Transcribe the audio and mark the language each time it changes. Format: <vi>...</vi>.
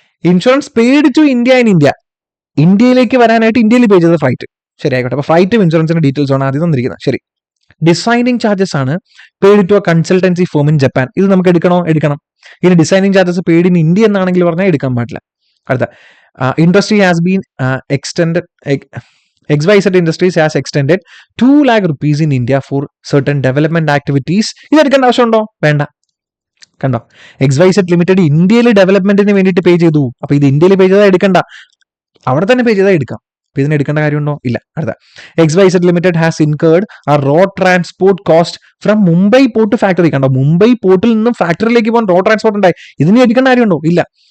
<en>Insurance paid to India in India.</en> <ml>ഇന്ത്യയിലേക്ക് വരാനായിട്ട് ഇന്ത്യയിൽ പേ ചെയ്ത ഫ്ലൈറ്റ്. ശരി, ആയിക്കോട്ടെ. അപ്പൊ ഫ്ലൈറ്റും ഇൻഷുറൻസിന്റെ ഡീറ്റെയിൽസ് ആണ് ആദ്യം തന്നിരിക്കുന്നത്. ശരി. ഡിസൈനിങ് ചാർജസ് ആണ്</ml> <en>Paid to a consultancy firm in Japan.</en> <ml>ഇത് നമുക്ക് എടുക്കണം. ഇനി</ml> <en>designing charges paid in India</en> <ml>എന്നാണെങ്കിൽ പറഞ്ഞാൽ എടുക്കാൻ പാടില്ല.</ml> <en>അടുത്ത, industry has been extended. XYZ Industries has extended 2 lakh rupees in India for certain development activities.</en> <ml>ഇത് എടുക്കേണ്ട ആവശ്യമുണ്ടോ? വേണ്ട. കണ്ടോ? XYZ ലിമിറ്റഡ് ഇന്ത്യയിൽ ഡെവലപ്മെന്റിന് വേണ്ടിയിട്ട് പേ ചെയ്തു. അപ്പൊ ഇത് ഇന്ത്യയിൽ പേ ചെയ്താൽ എടുക്കണ്ട, അവിടെ തന്നെ പേ ചെയ്താൽ എടുക്കാം. അപ്പൊ ഇതിന് എടുക്കേണ്ട കാര്യമുണ്ടോ? ഇല്ല.</ml> <en>അടുത്ത, XYZ limited has incurred a road transport cost from Mumbai port factory.</en> <ml>കണ്ടോ? മുംബൈ പോർട്ടിൽ നിന്നും ഫാക്ടറിയിലേക്ക് പോകാൻ റോഡ് ട്രാൻസ്പോർട്ട് ഉണ്ടായി. ഇതിന് എടുക്കേണ്ട കാര്യമുണ്ടോ? ഇല്ല.</ml>